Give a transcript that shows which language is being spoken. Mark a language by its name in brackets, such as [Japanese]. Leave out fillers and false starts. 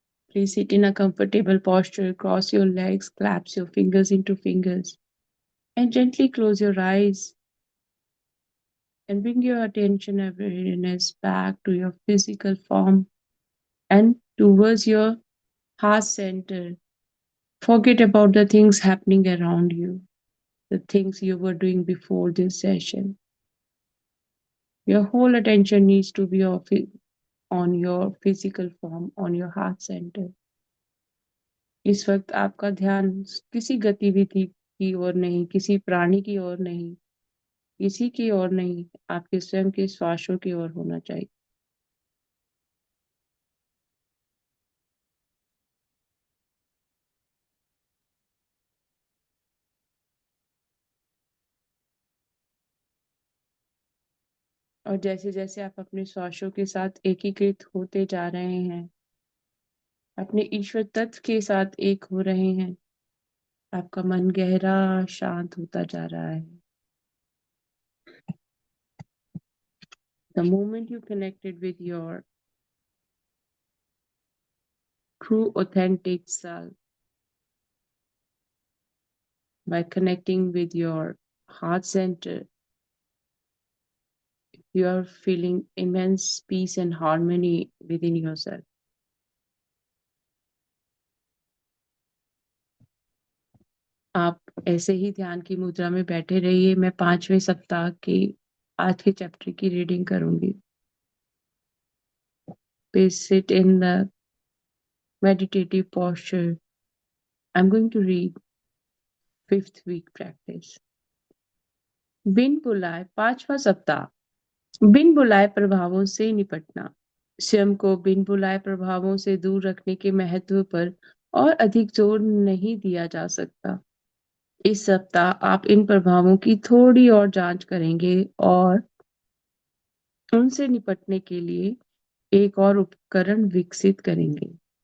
[English] Please sit in a comfortable posture, cross your legs, clasp your fingers into fingers, and gently close your eyes and bring your attention and awareness back to your physical form and towards your heart center. Forget about the things happening around you, the things you were doing before this session. Your whole attention needs to be on your physical form, on your heart center. [Hindi] इस वक्त आपका ध्यान किसी गतिविधि की ओर नहीं, किसी प्राणी की ओर नहीं, किसी की ओर नहीं, आपके स्वयं के श्वासों की ओर होना चाहिए। और जैसे जैसे आप अपने श्वासों के साथ एकीकृत होते जा रहे हैं, अपने ईश्वर तत्व के साथ एक हो रहे हैं, आपका मन गहरा शांत होता जा रहा है। [English] The moment you connected with your true authentic self by connecting with your heart center, you are feeling immense peace and harmony within yourself. [Hindi] आप ऐसे ही ध्यान की मुद्रा में बैठे रहिए। मैं 5वें सप्ताह की आज के चैप्टर की रीडिंग करूंगी। [English] Please sit in the meditative posture. I'm going to read 5th week practice. [Hindi] बिन बुलाए 5वां सप्ताह। बिन बुलाए प्रभावों से निपटना। स्वयं को बिन बुलाए प्रभावों से दूर रखने के महत्व पर और अधिक जोर नहीं दिया जा सकता। इस सप्ताह आप इन प्रभावों की थोड़ी और जांच करेंगे और उनसे निपटने के लिए एक और उपकरण विकसित करेंगे।